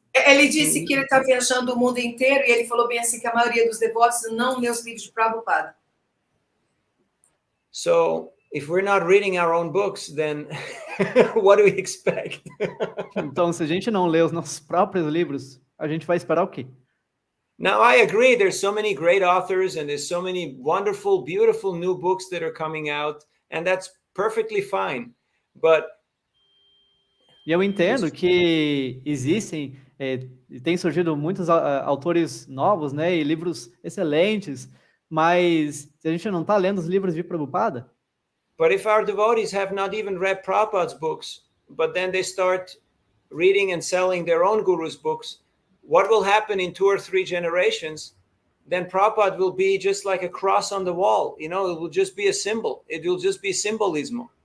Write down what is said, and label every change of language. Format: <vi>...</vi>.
<pt>Ele disse que ele está viajando o mundo inteiro e ele falou bem assim que a maioria dos devotos não lê os livros de Prabhupada.</pt> <en>So, if we're not reading our own books, then what do we expect?</en> <pt>Então, se a gente não lê os nossos próprios livros, a gente vai esperar o quê?</pt> <en>Now, I agree, there's so many great authors and there's so many wonderful, beautiful new books that are coming out, and that's perfectly fine. But</en> <pt>e eu entendo que existem, tem surgido muitos autores novos, né, e livros excelentes, mas se a gente não está lendo os livros de Prabhupada...</pt> <en>But if our devotees have not even read Prabhupada's books, but then they start reading and selling their own guru's books, what will happen in 2 or 3 generations? Then Prabhupada will be just like a cross on the wall. You know, it will just be a symbol. It will just be symbolism.</en>